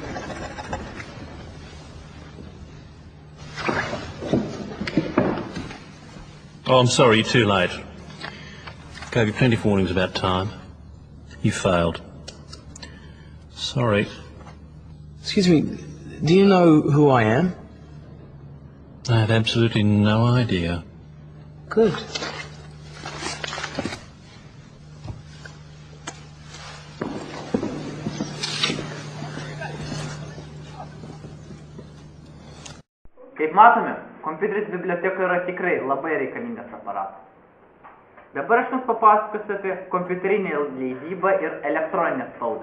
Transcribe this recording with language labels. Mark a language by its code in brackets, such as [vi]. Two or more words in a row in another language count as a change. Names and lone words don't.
[en] Oh, I'm sorry, you're too late. Gave you plenty of warnings about time. You failed. Sorry. Excuse me, do you know who I am? I have absolutely no idea. Good. [lt] Kaip matome, kompiuteris bibliotekoje yra tikrai labai reikalingas aparatas. Dabar aš jums papasakosiu apie kompiuterinę leidybą ir elektroninę spaudą.